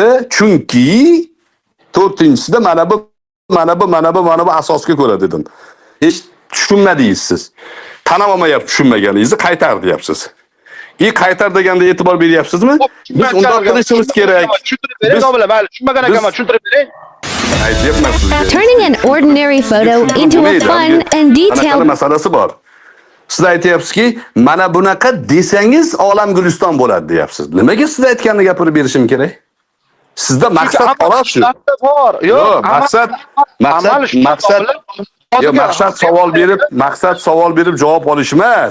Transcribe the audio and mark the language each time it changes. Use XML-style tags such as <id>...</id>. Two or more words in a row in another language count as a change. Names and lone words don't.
<uz>Chunki to'rtinchisida mana bu asosga ko'ra dedim. Hech tushunmadingiz siz. Tan olmayapti tushunmaganingizni, qaytar deyapsiz. Qaytar deganda e'tibor beryapsizmi? Biz undoq qilishimiz kerak. Tushuntirib bering, domla. Mayli, tushunmagan ekanman, tushuntirib bering. Aytyapman sizga.</uz> <en>Turning an ordinary photo into a fun and detailed</en> <uz>masalasi bor. Siz aytyapsizki, mana bunaqa desangiz olam guliston bo'ladi deyapsiz. Nimaga siz aytganini gapirib berishim kerak? Sizda maqsad xolos shu. Bor. Yo'q, maqsad savol berib javob olish emas.</uz>